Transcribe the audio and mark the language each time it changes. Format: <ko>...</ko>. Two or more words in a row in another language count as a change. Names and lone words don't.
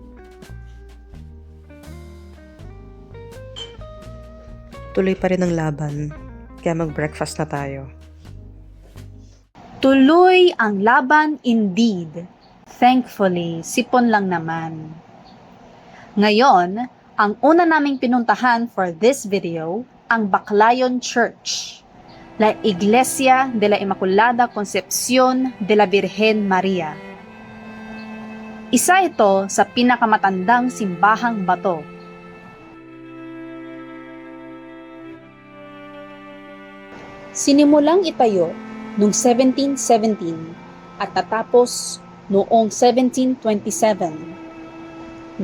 <tl>Tuloy pa rin ang laban, kaya mag-breakfast na tayo. Tuloy ang laban indeed. Thankfully, sipon lang naman. Ngayon, ang una naming pinuntahan</tl> <en>for this video,</en> <tl>ang Baclayon Church, La Iglesia de la Inmaculada Concepción de la Virgen Maria. Isa ito sa pinakamatandang simbahang bato. Sinimulang itayo noong 1717 at natapos noong 1727.</tl>